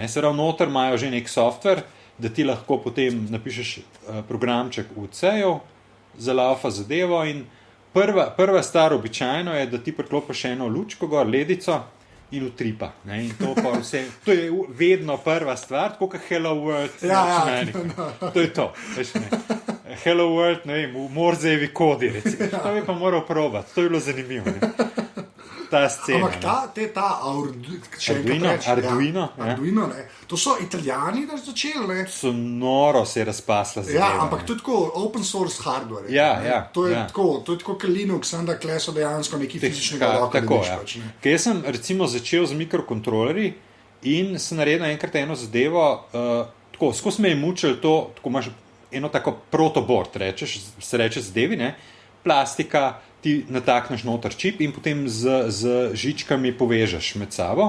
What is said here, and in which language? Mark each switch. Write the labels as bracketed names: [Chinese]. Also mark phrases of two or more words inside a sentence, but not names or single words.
[Slovenian] Se pravi, noter imajo že nek software, da ti lahko potem napišeš programček v C-ju, zalaufa zadevo in prva stvar običajno je, da ti preklopiš eno lučko gor, ledico in utripa. In to je vedno prva stvar, tako kot Hello World. To je to. Hello World, v Morzejevi kodi, recimo. To bi pa moral probati, to je bilo zanimivo. Ta scena. Ampak Arduino, to so Italijani, da so začeli. So noro se razpasla. Ampak to je tako [English] open source hardware. [Slovenian] To je tako kot Linux, ampak le so dejansko neki fizičnega roka. Ker jaz sem recimo začel z mikrokontrolerji in sem naredil enkrat eno zadevo, tako, skozi me je mučil to, tako imaš eno tako protobord, se reče zadevi, plastika, ti natakneš noter čip in potem z žičkami povežeš med sabo.